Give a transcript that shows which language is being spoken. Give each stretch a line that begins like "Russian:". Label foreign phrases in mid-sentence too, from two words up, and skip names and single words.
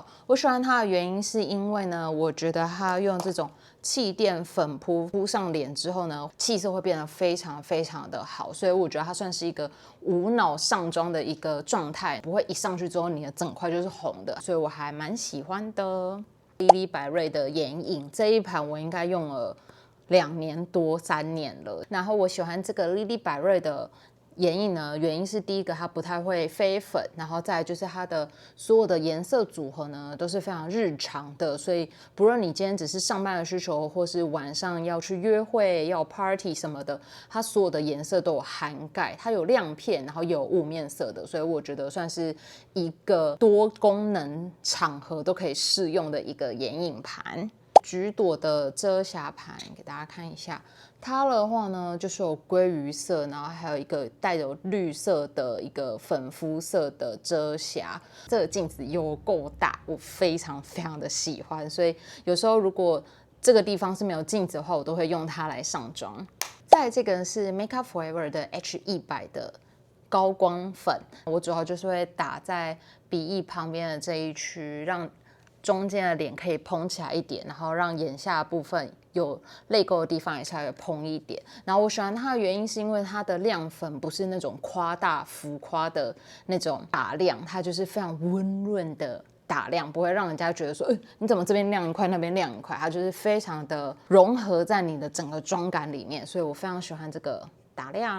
Chinese: 我喜歡它的原因是因為呢，我覺得它用這種氣墊粉撲上臉之後呢，氣色會變得非常非常的好，所以我覺得它算是一個無腦上妝的一個狀態，不會一上去之後你的整塊就是紅的，所以我還蠻喜歡的。Lily 百瑞的眼影這一盤我應該用了2年多 3年了，然後我喜歡這個 Lily 百瑞的眼影呢，原因是第一個它不太會飛粉，然後再來就是它的所有的顏色組合呢都是非常日常的，所以不論你今天只是上班的需求，或是晚上要去約會、要 party 什麼的，它所有的顏色都有涵蓋，它有亮片，然後也有霧面色的，所以我覺得算是一個多功能場合都可以適用的一個眼影盤。橘朵的遮瑕盤給大家看一下，它的話呢就是有鮭魚色，然後還有一個帶有綠色的一個粉膚色的遮瑕。這個鏡子有夠大，我非常非常的喜歡，所以有時候如果這個地方是沒有鏡子的話，我都會用它來上妝。再來這個是 Make Up For Ever 的 H100的高光粉，我主要就是會打在鼻翼旁邊的這一區，讓中間的臉可以蓬起來一點，然後讓眼下的部分有淚溝的地方也稍微蓬一點。然後我喜歡它的原因是因為它的亮粉不是那種誇大浮誇的那種打亮，它就是非常溫潤的打亮，不會讓人家覺得說，你怎麼這邊亮一塊，那邊亮一塊，它就是非常的融合在你的整個妝感裡面，所以我非常喜歡這個打亮。